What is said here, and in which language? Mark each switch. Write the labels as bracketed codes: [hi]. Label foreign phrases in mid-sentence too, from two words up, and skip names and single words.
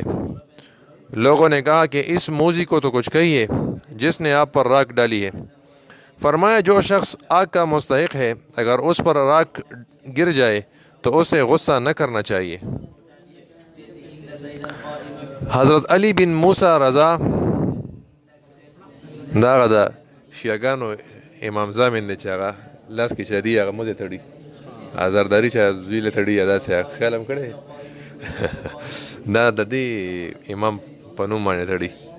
[ur] لوگوں نے کہا کہ اس موذی کو تو کچھ کہیے جس نے آپ پر راکھ ڈالی ہے۔ فرمایا جو شخص آگ کا مستحق ہے اگر اس پر راکھ گر جائے تو اسے غصہ نہ کرنا چاہیے۔ [ps] حضرت علی بن موسیٰ رضا داغه د شیعاګانو امام زامن دی چې هغه لاس کې چې دی هغه موزې تړي، آزرداري چې زوی له تړي داسې خیال هم کړی دا د دې امام په نوم باندې تړي.